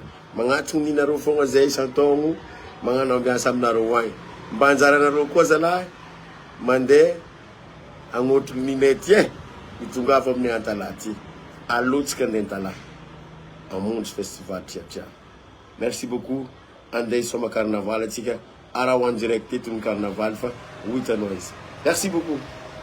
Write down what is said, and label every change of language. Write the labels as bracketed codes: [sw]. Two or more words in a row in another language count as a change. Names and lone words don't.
[mg] Magnatony ninareo fogna zay isan-taogno, magnano ambiance aminareo agny. Mba anjaranareo koa zalahy mandeha agnotrony ninay ty mitongava amin'ny antala ty. Alotsika andeha tala amonjy festival tretry. [fr] Merci beaucoup. [mg] Andeha soma carnaval atsika. Ara [fr] en direct [mg] eto ny carnaval fa ho hitanao izy. [fr] Merci beaucoup.